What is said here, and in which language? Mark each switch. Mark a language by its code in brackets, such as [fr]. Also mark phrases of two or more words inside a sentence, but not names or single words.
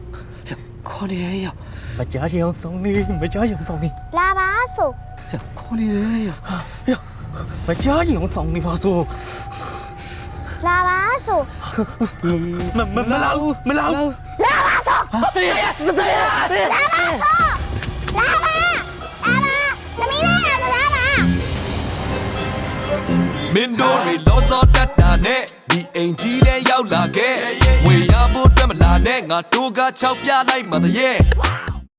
[zh] 快点呀， [my] မကြားချင်အောင်ဆုံးနေမကြားချင်အောင်ဆုံးနေ လာပါဆို [zh] 快点呀， [my] မကြားချင်အောင်ဆုံးနေပါဆို လာပါဆို မလာဘူးမလာဘူး လာပါဆို [zh] 对呀，对呀，对呀， [my] လာပါသမီးလေးလာကစားပါ မင်းတို့တွေလောစောတတ်တာနဲ့ဒီအိမ်ကြီးတဲ့ရောက်လာခဲ့ဝေရဖို့တက်မလာနဲ့ငါတို့က6ပြလိုက်မှတည်းရဲ့